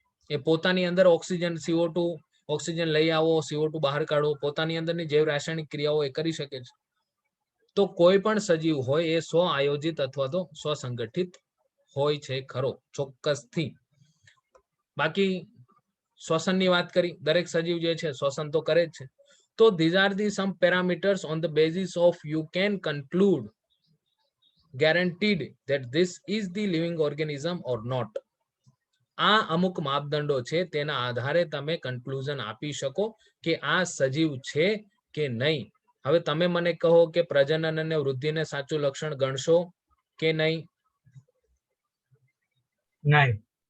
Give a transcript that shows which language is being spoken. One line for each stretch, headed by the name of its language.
Gujarati: એ પોતાની અંદર oxygen CO2 oxygen લઈ આવો, CO2 બહાર કાઢો, પોતાની અંદરની જૈવ રાસાયણિક ક્રિયાઓ એ કરી શકે છે. તો કોઈ પણ સજીવ હોય એ સ્વ આયોજિત અથવા તો સ્વસંગઠિત હોય છે ખરો, ચોક્કસથી. બાકી શ્વસનની વાત કરી, દરેક સજીવ જે છે શ્વસન તો કરે જ છે.
English: તો these are the some parameters on the basis of you can conclude guaranteed that this is the living organism or not.
Gujarati: આ અમુક માપદંડો છે, તેના આધારે તમે કન્ક્લુઝન આપી શકો કે આ સજીવ છે કે નહીં. હવે તમે મને કહો કે પ્રજનન અને વૃદ્ધિને સાચું લક્ષણ ગણશો કે નહીં? નહીં.